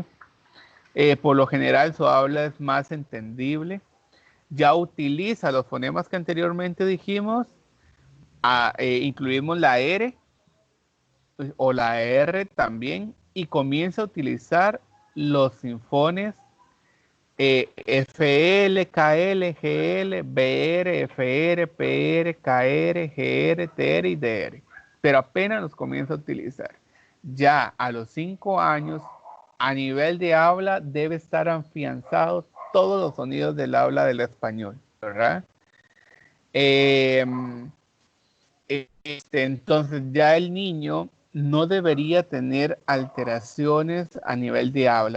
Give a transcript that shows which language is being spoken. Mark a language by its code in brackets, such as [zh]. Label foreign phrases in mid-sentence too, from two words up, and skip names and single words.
[es] Por lo general su habla es más entendible. Ya utiliza los fonemas que anteriormente dijimos. Incluimos la R o la R también. Y comienza a utilizar los sinfones FL, KL, GL, BR, FR, PR, KR, GR, TR y DR. Pero apenas los comienza a utilizar. Ya a los 5 años, a nivel de habla, debe estar afianzados todos los sonidos del habla del español, ¿verdad? Entonces ya el niño no debería tener alteraciones a nivel de habla.